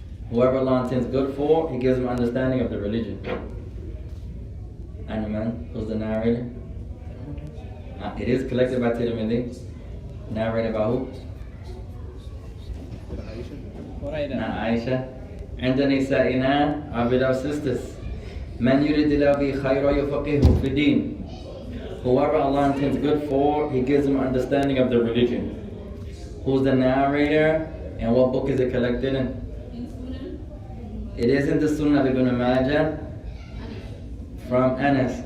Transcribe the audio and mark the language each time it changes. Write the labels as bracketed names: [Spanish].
[English] Whoever Allah intends good for, He gives him understanding of the religion. [Arabic] عن من? [English] Who's the narrator? It is collected by Tirmidhi. Narrated by who? Not Aisha. [Arabic] عند نسائنا, [English] our beloved sisters. [Arabic] من يريد الله به خيرا يفقهه في الدين. [English] Whoever Allah intends good for, He gives him understanding of the religion. Who's the narrator and what book is it collected in? It is in the Sunnah of Ibn Majah from Anas.